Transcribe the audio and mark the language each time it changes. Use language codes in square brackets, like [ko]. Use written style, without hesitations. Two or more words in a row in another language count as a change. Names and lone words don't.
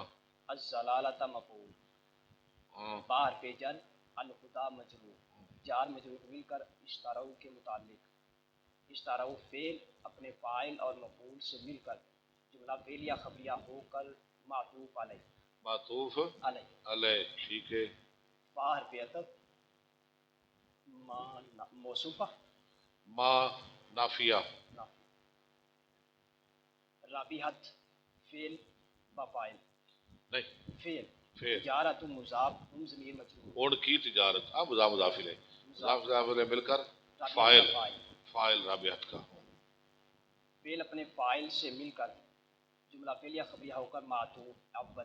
[ur] الضلالۃ مفعول. باہر پہ جر الہدی مجرور. جار مجرور مل کر اشتروا کے متعلق. اشتروا فعل اپنے فاعل اور مفعول سے مل کر جملہ فعل یا خبریہ ہو کر معطوف علیہ. معطوف علیہ. ٹھیک ہے. باہر پہ عطف ما موصوفہ ما نافیہ. رابحت فعل و فاعل. نہیں فعل فعل مضاف ہم ضمیر مجرور. ان کی تجارت. اب مضاف الیہ مضاف الیہ مل کر فاعل رابحت کا. فعل اپنے فاعل سے مل کر جملہ فعل یا خبریہ ہو کر معطوف اول.